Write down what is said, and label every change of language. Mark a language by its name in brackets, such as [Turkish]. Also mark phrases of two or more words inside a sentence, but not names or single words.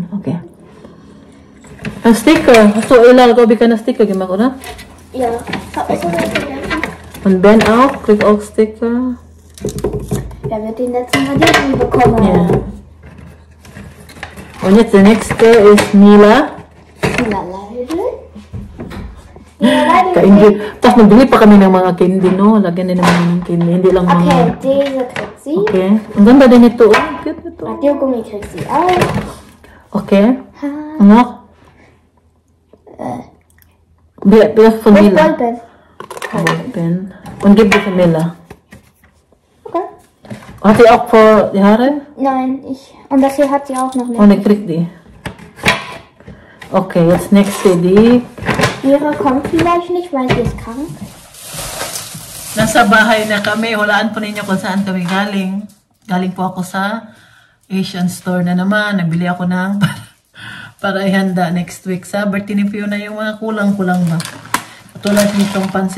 [German] Okay. Ein Sticker. Hast du Ella, glaube ich, keine Sticker gemacht, oder? Ja. Hab ich sogar vergessen. Und Ben auch. Kriegt auch Sticker. Wer wird den letzten Radiergummi bekommen? Ja. Und jetzt der nächste ist Mila. [Filipino] Kaindi. Tapos nagbili pa kami ng mga candy, no? Lagyan din naman ng candy. Hindi lang mga... [German] Okay, diese kriegt sie. [Filipino] Okay. Ang ganda din ito. Oh, cute ito. [German] Radiergummi kriegt sie auch. Okay. Ha. [Filipino] Ano? Bilas von [German] Und Mila. Ballpen. Ballpen. Und gib die von Mila. Okay. Hat sie auch für die Haare? Nein, ich. Und das hier hat sie auch noch nicht. Und ich krieg die. Okay, jetzt nächste die. Ihre kommt vielleicht nicht, weil sie ist krank. [Filipino] Nasa bahay na kami. Hulaan po ninyo kung saan kami galing. Galing po ako sa Asian store na naman. Nagbili ako ng para ihanda [English] next week [Filipino] sa birthday ni Fiona yung mga kulang-kulang ba. Katulad nitong pansit.